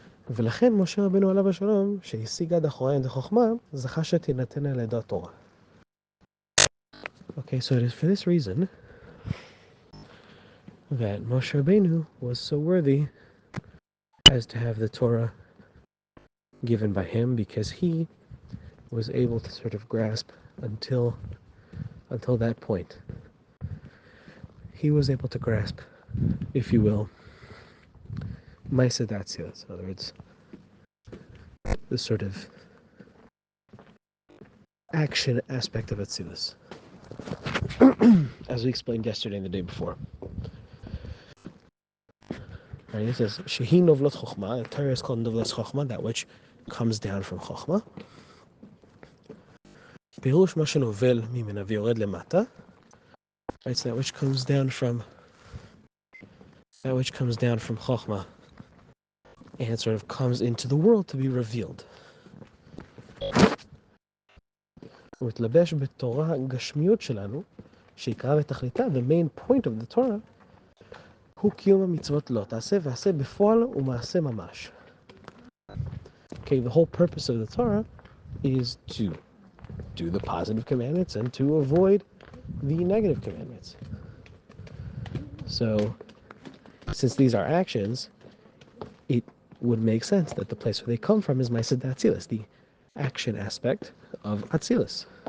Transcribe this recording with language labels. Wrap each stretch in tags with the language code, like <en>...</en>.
<he>ולכן משה רבנו עליו השלום, שהשיג עד אחוריין דחוכמה, זכה שתינתן על ידי התורה.</he> <en>Okay, so it is for this reason that Moshe Rabbeinu was so worthy as to have the Torah given by him, because he was able to sort of grasp until that point. He was able to grasp, if you will, Maisa Datzilas, in other words, the sort of action aspect of Atzilus, as we explained yesterday and the day before. Right, it says, Shehi Novlat Chochma, the Torah is called Novlat Chochma, that which comes down from Chochma.</en> <he>Pirush ma shenovel mimena v'yored lemata.</he> <en>Right, so that which comes down from Chochma, and it sort of comes into the world to be revealed.</en> <he>ומתלבש בתורה הגשמיות שלנו, שעיקרה ותכליתה,</he> <en>the main point of the Torah,</en> <he>הוא קיום המצוות לא תעשה ועשה בפועל ומעשה ממש.</he> <en>Okay, the whole purpose of the Torah is to do the positive commandments and to avoid the negative commandments. So, since these are actions, it would make sense that the place where they come from is Maaseh Atzilus, the action aspect of Atzilus.</en>